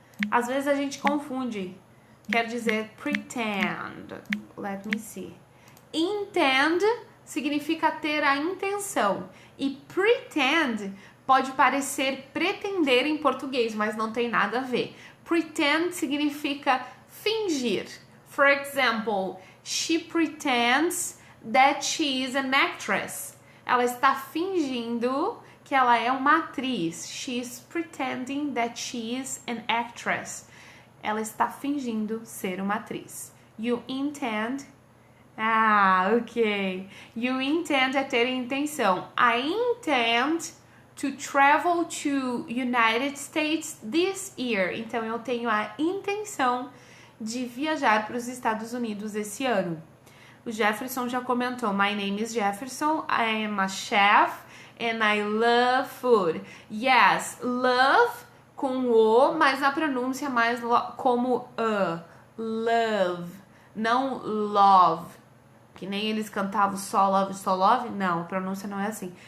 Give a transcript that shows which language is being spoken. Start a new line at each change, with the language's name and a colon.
Portuguese: Às vezes a gente confunde. Quer dizer pretend.
English: Let me see.
Portuguese: Intend significa ter a intenção. E pretend pode parecer pretender em português, mas não tem nada a ver. Pretend significa fingir.
English: For example, she pretends that she is an actress.
Portuguese: Ela está fingindo que ela é uma atriz.
English: She is pretending that she is an actress.
Portuguese: Ela está fingindo ser uma atriz.
English: You intend. Ok.
Portuguese: You intend é ter intenção.
English: I intend to travel to United States this year.
Portuguese: Então, eu tenho a intenção de viajar para os Estados Unidos esse ano. O Jefferson já comentou.
English: My name is Jefferson. I am a chef and I love food.
Portuguese: Yes, love com o, mas a pronúncia mais como love, não love. Que nem eles cantavam só love. Não, a pronúncia não é assim.